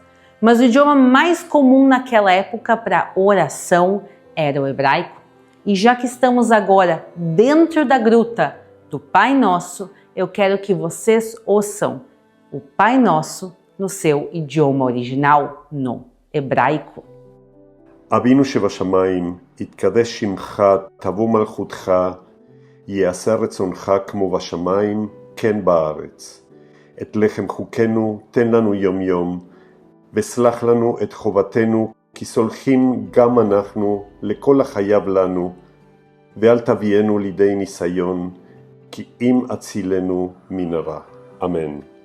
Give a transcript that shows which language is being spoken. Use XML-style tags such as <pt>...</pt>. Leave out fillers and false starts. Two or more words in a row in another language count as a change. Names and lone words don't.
<pt>Mas o idioma mais comum naquela época para oração era o hebraico. E já que estamos agora dentro da gruta do Pai Nosso, eu quero que vocês ouçam o Pai Nosso no seu idioma original, no hebraico.</pt> <he>אבינו שבשמיים, יתקדש שמך, תבוא מלכותך, יעשה רצונך כמו בשמיים, כן בארץ. את לחם חוקנו תן לנו יום יום, וסלח לנו את חובתנו, כי סולחים גם אנחנו לכל החייב לנו, ואל תביאנו לידי ניסיון, כי אם הצילנו מהרע. Amém.</he>